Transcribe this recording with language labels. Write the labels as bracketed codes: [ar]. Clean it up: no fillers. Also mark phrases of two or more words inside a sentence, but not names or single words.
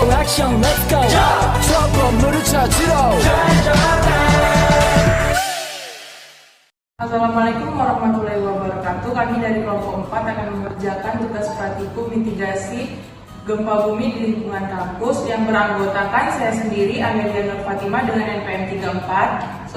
[ko] 형 [en] let's go [ko] 저 건물을 찾으러 [ar] السلام عليكم ورحمة الله وبركاته. [id] Kami dari kelompok 4 akan mengerjakan tugas praktikum mitigasi gempa bumi di lingkungan kampus yang beranggotakan saya sendiri, Amelia Nur Fatima dengan NPM 34.